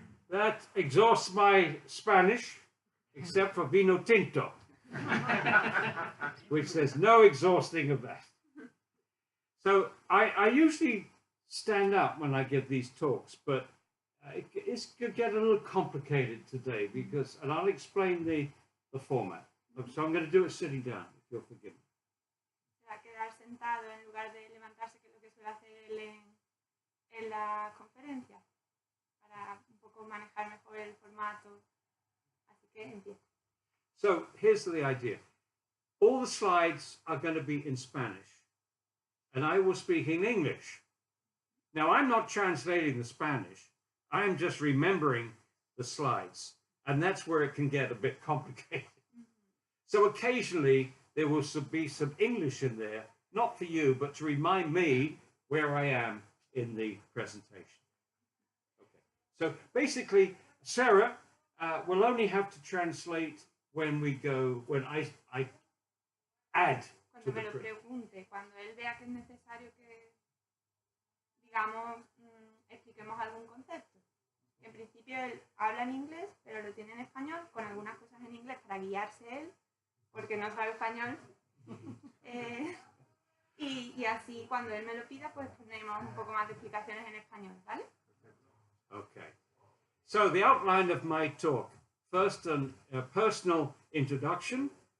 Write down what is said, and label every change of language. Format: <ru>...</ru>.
<en>That exhausts my Spanish, except for vino tinto, which there's no exhausting of that. So I usually stand up when I give these talks, but it's going to get a little complicated today because, and I'll explain the format. So I'm going to do it sitting down, if you'll forgive me.</en> <es>Se va a quedar sentado en lugar de levantarse, que es lo que suele hacer él en la conferencia, para un poco manejar mejor el formato. Así que empieza.</es> <en>So here's the idea. All the slides are going to be in Spanish. and I will speak in English. Now, I'm not translating the Spanish. I'm just remembering the slides, and that's where it can get a bit complicated. So occasionally there will be some English in there, not for you, but to remind me where I am in the presentation. Okay. So basically, Sarah will only have to translate when I add.</en> <es>Cuando me lo pregunte, cuando él vea que es necesario que, digamos, expliquemos algún concepto. En principio él habla en inglés, pero lo tiene en español, con algunas cosas en inglés para guiarse él, porque no sabe español. Y así cuando él me lo pida, pues ponemos un poco más de explicaciones en español, ¿vale?</es> <en>Okay. So the outline of my talk. First, a personal introduction.</en>